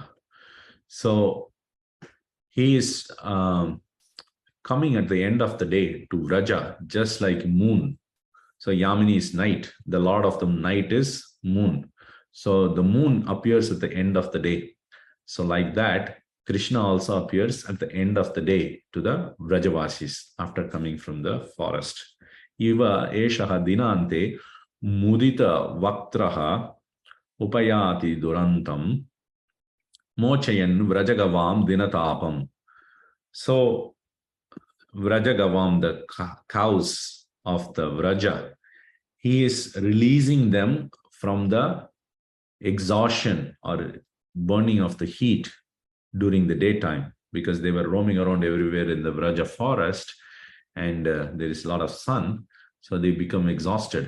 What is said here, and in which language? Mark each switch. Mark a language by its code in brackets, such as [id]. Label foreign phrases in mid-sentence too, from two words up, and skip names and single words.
[en] So he is coming at the end of the day to Vraja, just like moon. So Yamini is night. The lord of the night is moon. So the moon appears at the end of the day. So like that, Krishna also appears at the end of the day to the Vrajavasis after coming from the forest. [sa] इव एषः दिनान्ते मुदित वक्त्रः उपयाति दुरन्तं मोचयन् व्रजगवां दिनतापम्. [en] So Vrajagavam, the cows of the Vraja, he is releasing them from the exhaustion or burning of the heat during the daytime, because they were roaming around everywhere in the Vraja forest and there is a lot of sun, so they become exhausted.